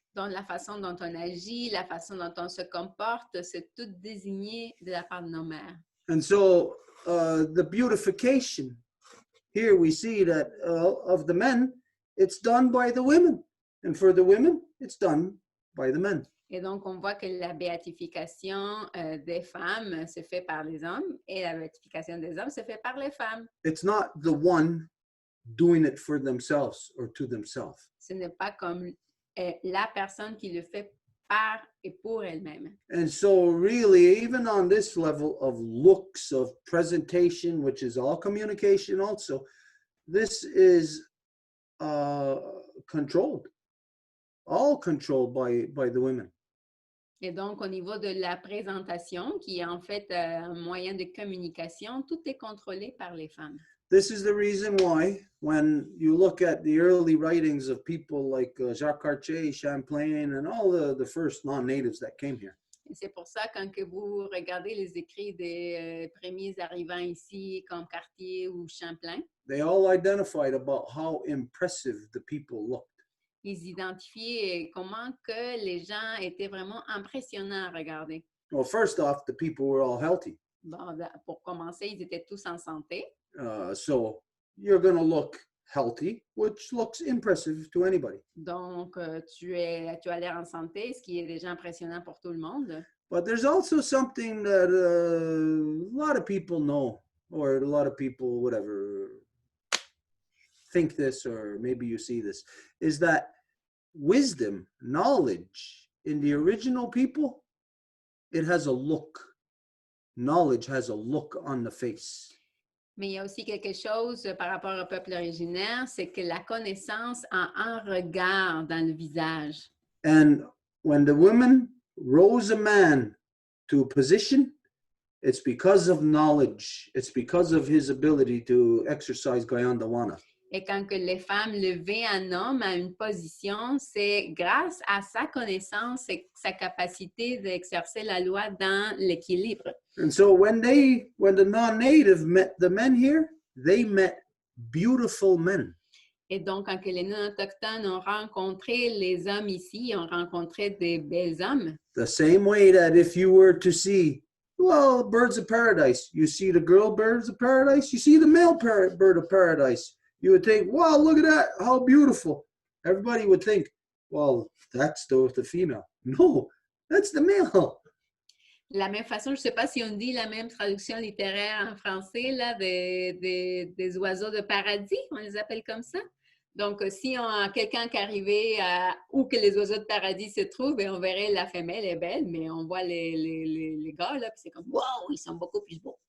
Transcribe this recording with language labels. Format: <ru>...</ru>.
<fr>Donc, la façon dont on agit, la façon dont on se comporte, c'est tout désigné de la part de nos mères.</fr> <en>And so the beautification, here we see that of the men, it's done by the women. And for the women, it's done by the men.</en> <fr>Et donc, on voit que la béatification des femmes se fait par les hommes et la béatification des hommes se fait par les femmes.</fr> <en>It's not the one doing it for themselves or to themselves.</en> <fr>Ce n'est pas comme la personne qui le fait par et pour elle-même.</fr> <en>And so really, even on this level of looks, of presentation, which is all communication also, this is controlled, all controlled by the women.</en> <fr>Et donc, au niveau de la présentation, qui est en fait un moyen de communication, tout est contrôlé par les femmes.</fr> <en>This is the reason why, when you look at the early writings of people like Jacques Cartier, Champlain, and all the first non-natives that came here,</en> <fr>Et c'est pour ça, quand que vous regardez les écrits des premiers arrivants ici, comme Cartier ou Champlain,</fr> <en>they all identified about how impressive the people looked.</en> <fr>ils identifiaient comment que les gens étaient vraiment impressionnants à regarder.</fr> <en>Well, first off, the people were all healthy.</en> <fr>Bon, pour commencer, ils étaient tous en santé.</fr> <en>So you're going to look healthy, which looks impressive to anybody.</en> <fr>Donc, tu as l'air en santé, ce qui est déjà impressionnant pour tout le monde.</fr> <en>But there's also something that a lot of people know, or a lot of people, whatever, think this, or maybe you see this, is that wisdom, knowledge in the original people, it has a look. Knowledge has a look on the face.</en> <fr>Mais il y a aussi quelque chose par rapport au peuple originaire, c'est que la connaissance a un regard dans le visage.</fr> <en>And when the woman rose a man to a position, it's because of knowledge. It's because of his ability to exercise Gayandawana.</en> <fr>Et quand que les femmes levaient un homme à une position, c'est grâce à sa connaissance et sa capacité d'exercer la loi dans l'équilibre.</fr> <en>And so when the non-native met the men here, they met beautiful men.</en> <fr>Et donc, quand que les non-autochtones ont rencontré les hommes ici, ils ont rencontré des bels hommes.</fr> <en>The same way that if you were to see, well, birds of paradise, you see the girl birds of paradise, you see the male bird of paradise. You would think, wow, look at that, how beautiful. Everybody would think, well, that's the female. No, that's the male.</en> <fr>De la même façon, je ne sais pas si on dit la même traduction littéraire en français, là, des oiseaux de paradis, on les appelle comme ça. Donc, si on a quelqu'un qui arrivait où que les oiseaux de paradis se trouvent, on verrait la femelle est belle, mais on voit les gars, là, puis c'est comme, wow, ils sont beaucoup plus beaux.</fr>